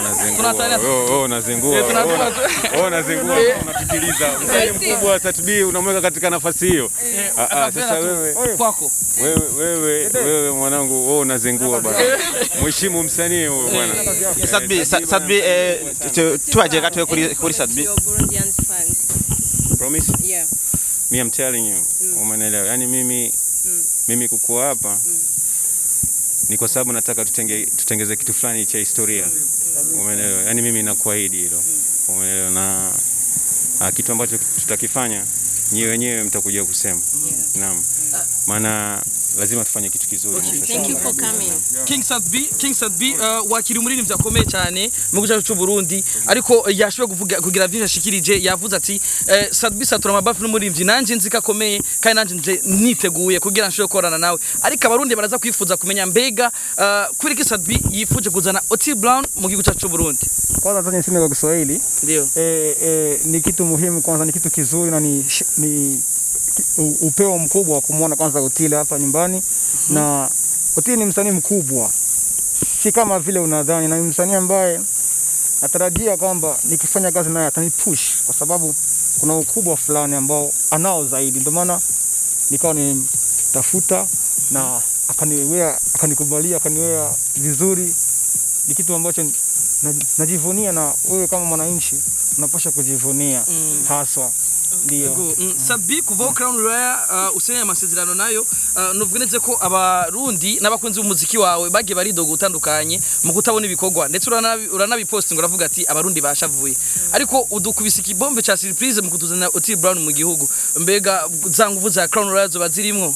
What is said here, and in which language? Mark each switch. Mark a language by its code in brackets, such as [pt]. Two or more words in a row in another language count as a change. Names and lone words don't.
[sw] Tunatania unazingua. Unafikiriza msanii mkubwa wa Sadbi unamweka katika nafasi hiyo. Sasa wewe kwako. Wewe mwanangu wewe unazingua bwana. Mheshimu msanii huyo bwana. [rn] Sadbi tuaje kati kuri Sadbi. [en] Burundian fans. Promise? Yeah. Me I'm telling you. [sw] Umeelewa? Yaani mimi kukuwa hapa ni kwa sababu nataka tutengeze kitu fulani cha historia. Umeelewa? Yaani mimi nakuahidi hilo. Umeelewa? Na kitu ambacho tutakifanya nyewe wenyewe mtakuja kusema. Naam. Maana lazima tufanye kitu kizuri. [en] Thank you for coming. [rn] King Sadbi wakiri muri nimvya komeye cyane mu gihugu cyacu Burundi ariko yashoboye kugira byinshi ashikirije yavuze ati Sadbi Satura Mabafre n'umurimvyi nanje nzika komeye kandi nanje niteguye kugira nshobore korana nawe ariko abarundi baraza kwifuza kumenya mbega kuri ki Sadbi yifuje kuzana Otile Brown mu gihugu cyacu Burundi. [sw] Kwanza tani niseme kwa Kiswahili ndio ni kitu muhimu, kwanza ni kitu kizuri na ni upeo mkubwa wa kumuona kwanza Otile hapa nyumbani. Na Otile ni msanii mkubwa, si kama vile unadhani, na ni msanii ambaye natarajia kwamba nikifanya kazi naye atanipush kwa sababu kuna ukubwa fulani ambao anao zaidi. Ndio maana nikawa nimtafuta na akanikubalia, akaniwea vizuri. Ni kitu ambacho najivunia, na wewe kama mwananchi unapaswa kujivunia haswa. Ndio. [rn] Sadbi kuva Crown Royal usenye amasezerano nayo nuvugeneze ko abarundi n'abakunzi b'umuziki wawe bagiye baridoga utandukanye mu kutabona ibikorwa ndetse uranabipost ngo uravuga ati abarundi bashavuye ariko udukubise ikibombe cha surprise mu kutuzana Otile Brown mu gihugu mbega zanguvu za Crown Royal zo bazirimwo.